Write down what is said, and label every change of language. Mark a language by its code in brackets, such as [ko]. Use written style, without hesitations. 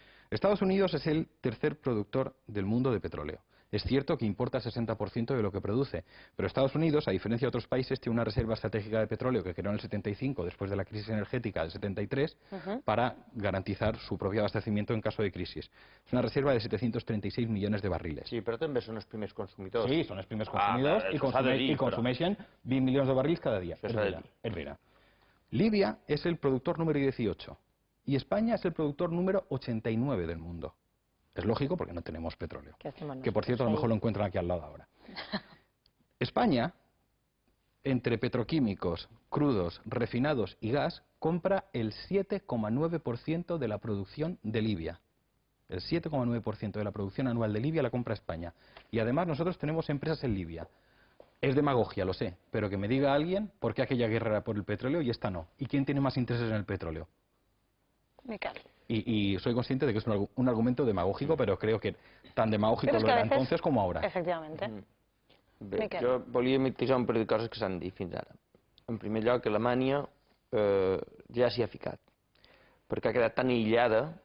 [es] Estados Unidos es el tercer productor del mundo de petróleo. Es cierto que importa el 60% de lo que produce, pero Estados Unidos, a diferencia de otros países, tiene una reserva estratégica de petróleo que creó en el 75, después de la crisis energética del 73, para garantizar su propio abastecimiento en caso de crisis. Es una reserva de 736 millones de barriles. [ca] Sí, però també són els primers consumidors. Sí, són els primers consumidors y consumeixen 20 milions de barrils cada día. [es] Es verdad. Libia es el productor número 18 y España es el productor número 89 del mundo. Es lógico porque no tenemos petróleo. Que por cierto a lo mejor lo encuentran aquí al lado ahora. España, entre petroquímicos, crudos, refinados y gas, compra el 7,9% de la producción de Libia. El 7,9% de la producción anual de Libia la compra España. Y además nosotros tenemos empresas en Libia. Es demagogia, lo sé, pero que me diga alguien por qué aquella guerra era por el petróleo y esta no. ¿Y quién tiene más intereses en el petróleo? Miquel. Y soy consciente de que es un argumento demagógico, pero creo que tan demagógico lo era entonces como ahora. Efectivamente. [ca] Bé, jo volia matisar un parell de coses que s'han dit fins ara. En primer lloc, Alemanya ja s'hi ha ficat, perquè ha quedat tan aïllada